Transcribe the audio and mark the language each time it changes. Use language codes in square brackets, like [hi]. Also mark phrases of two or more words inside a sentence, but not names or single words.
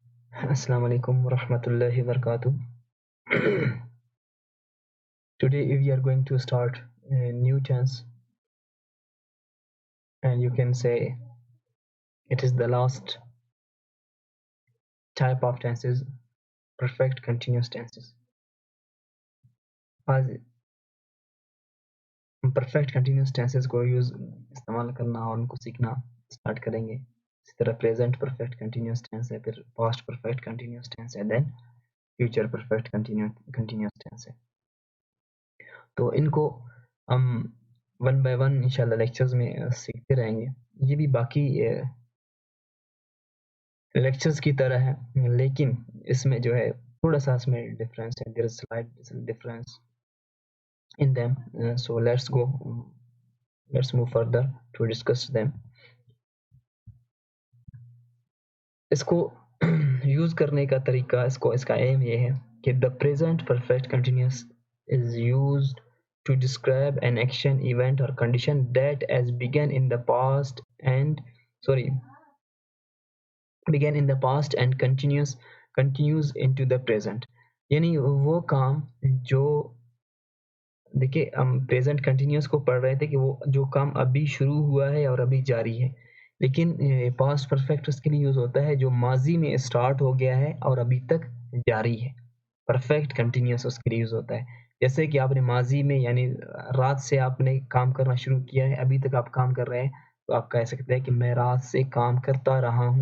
[ar] السلام عليكم ورحمة الله وبركاته. [en] Today we are going to start a new tense, and you can say it is the last type of tenses, perfect continuous tenses. [hi] आज हम [en] perfect continuous tenses [hi] को इस्तेमाल करना और उनको सीखना स्टार्ट करेंगे. इसी तरह [en] present perfect continuous tense [hi] है, फिर [en] past perfect continuous tense [hi] है, [en] then future perfect continuous tense [hi] है. तो इनको हम [en] one by one [hi] इंशाल्लाह लेक्चर्स में सीखते रहेंगे. ये भी बाकी लेक्चर्स की तरह है, लेकिन इसमें जो है थोड़ा सा इसमें डिफरेंस है. [en] There is slight difference in them. So let's move further to discuss them. [hi] इसको यूज करने का तरीका, इसका एम ये है कि [en] the present perfect continuous is used to describe an action, event or condition that has begun in the past and continues into the present. [hi] यानी वो काम जो, देखिए हम [en] present continuous [hi] को पढ़ रहे थे कि वो जो काम अभी शुरू हुआ है और अभी जारी है, लेकिन [en] past perfect [hi] उसके लिए यूज होता है जो माजी में स्टार्ट हो गया है और अभी तक जारी है. [en] perfect continuous [hi] उसके लिए यूज होता है. जैसे कि आपने माजी में यानी रात से आपने काम करना शुरू किया है, अभी तक आप काम कर रहे हैं, तो आप कह सकते हैं कि मैं रात से काम करता रहा हूँ.